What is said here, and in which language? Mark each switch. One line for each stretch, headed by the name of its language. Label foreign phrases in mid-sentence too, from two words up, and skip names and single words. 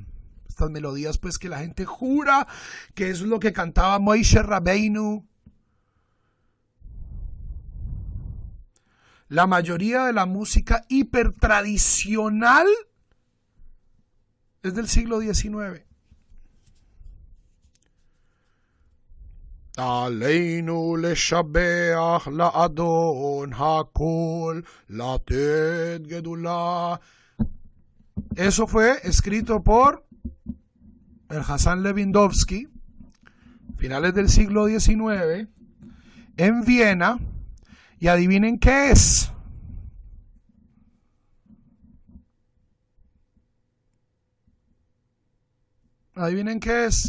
Spanish: Estas melodías pues que la gente jura que es lo que cantaba Moshe Rabbeinu. La mayoría de la música hipertradicional es del siglo XIX.
Hebrew: עלינו לשבח לאדון הכל לתת גדולה.
Spanish: Eso fue escrito por el Hassan Lewandowski, finales del siglo XIX, en Viena. Y adivinen qué es. Adivinen qué es.